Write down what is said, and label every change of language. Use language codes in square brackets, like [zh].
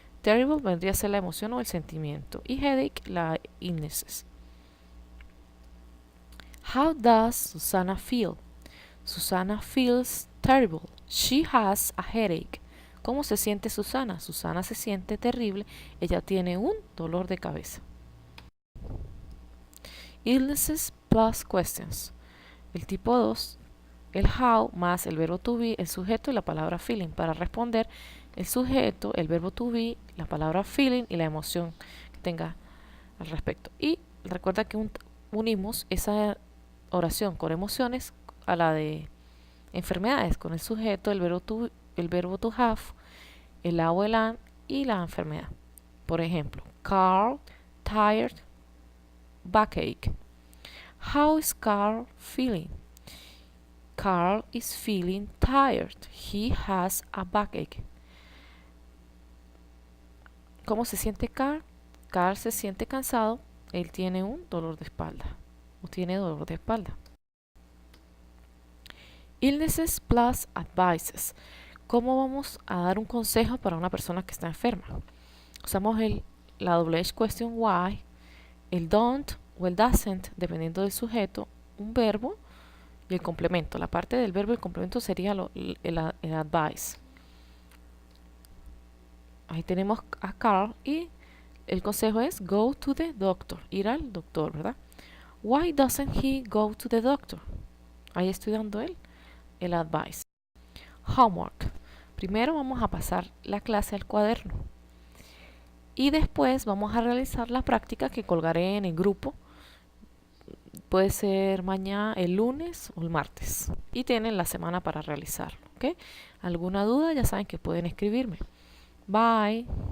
[es] Terrible vendría a ser la emoción o el sentimiento y headache la illness. [en] How does Susana feel? Susana feels terrible. She has a headache. [es] ¿Cómo se siente Susana? Susana se siente terrible. Ella tiene un dolor de cabeza. [en] Illnesses plus questions. [es] El tipo 2, el how más el verbo to be, el sujeto y la palabra feeling. Para responder, el sujeto, el verbo to be, la palabra feeling y la emoción que tenga al respecto. Y recuerda que unimos esa oración con emociones a la de enfermedades, con el sujeto, el verbo to have, el a o el an y la enfermedad. Por ejemplo, Carl, tired, backache. [en] How is Carl feeling? Carl is feeling tired. He has a backache. [es] ¿Cómo se siente Carl? Carl se siente cansado. Él tiene un dolor de espalda. O tiene dolor de espalda. Illnesses plus advices. ¿Cómo vamos a dar un consejo para una persona que está enferma? Usamos la double H question why, el don't o el doesn't, dependiendo del sujeto, un verbo y el complemento. La parte del verbo y el complemento sería el advice. Ahí tenemos a Carl y el consejo es [en] go to the doctor, [es] ir al doctor, ¿verdad? [en] Why doesn't he go to the doctor? [es] Ahí estoy dando el advice. Homework. Primero vamos a pasar la clase al cuaderno y después vamos a realizar la práctica que colgaré en el grupo. Puede ser mañana, el lunes o el martes. Y tienen la semana para realizarlo. ¿Ok? ¿Alguna duda? Ya saben que pueden escribirme. Bye.